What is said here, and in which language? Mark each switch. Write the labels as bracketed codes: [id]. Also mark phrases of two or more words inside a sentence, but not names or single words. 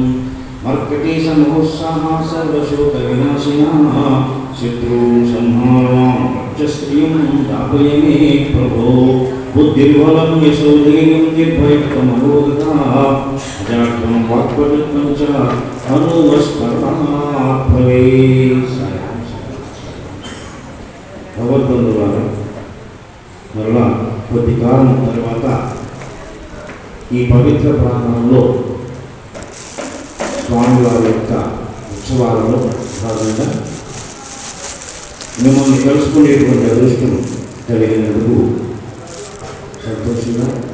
[sa] मर्कटेशमहोत्साह सर्वशोकविनाशिनः शत्रून् संहारां रक्षस्त्रियं दापय मे प्रभो। बुद्धिर्बलं यशोधैर्यं निर्भयत्वमरोगता अजाड्यं वाक्पटुत्वं च अनुवस्करणात् भवेत्। [te] భగవద్బంధువులారా, మరలా కొద్ది కాలం తర్వాత ఈ పవిత్ర ప్రాంగణంలో స్వామివారి యొక్క ఉత్సవాలలో భాగంగా మిమ్మల్ని కలుసుకునేటువంటి అదృష్టం కలిగినందుకు సంతోషంగా